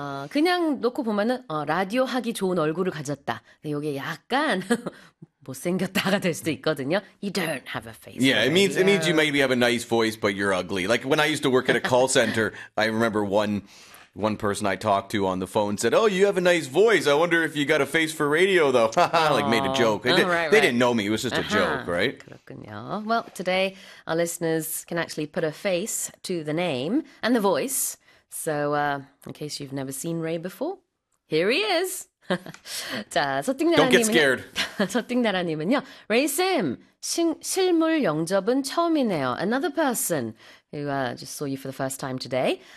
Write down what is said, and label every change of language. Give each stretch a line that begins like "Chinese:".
Korean: 그냥 놓고 보면은, 라디오 하기 좋은 얼굴을 가졌다. 근데 이게 약간 못생겼다가 될 수도 있거든요.
English: You don't have a face for Yeah, it means you radio. maybe have a nice voice, but you're ugly. Like when I used to work at a call center, I remember one person I talked to on the phone said, "Oh, you have a nice voice. I wonder if you got a face for radio, though." Like made a joke. They didn't know me. It was just a joke, right?
Korean: 그렇군요.
English: Well, today our listeners can actually put a face to the name and the voice. So, in case you've never seen Ray before, here he is. 자, Don't get scared.
Korean: 서띵나라님은요. 레이쌤, 실물 영접은 처음이네요.
English: Another person who just saw you for the first time today.